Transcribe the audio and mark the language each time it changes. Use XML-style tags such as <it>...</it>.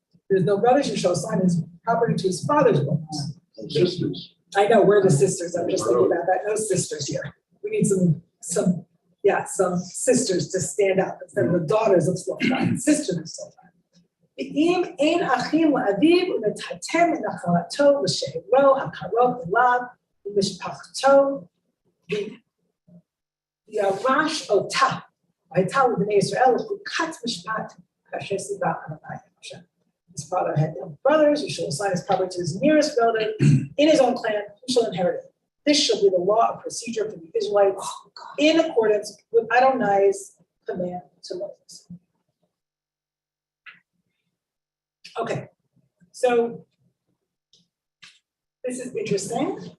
<en>There's no brothers, you shall assign his property to his father's brothers. Sisters. I know, we're the sisters. I'm just thinking about that. No sisters here. We need some sisters to stand up instead of the daughters of Slothai, sisters of Slothai.</en> <he>אם אין אחים לאביו ונתתם מנחלתו לשארו הקרוב אליו ומשפחתו וירש אותה. והייתה לבני ישראל לחוקת משפט כאשר ציווה אדוני משה.</he> <en>His father had no brothers, who shall assign his property to his nearest relative in his own clan, who shall inherit it. This shall be the law of procedure for the Israelites in accordance with Adonai's command to Moses. Okay, so this is interesting.</en>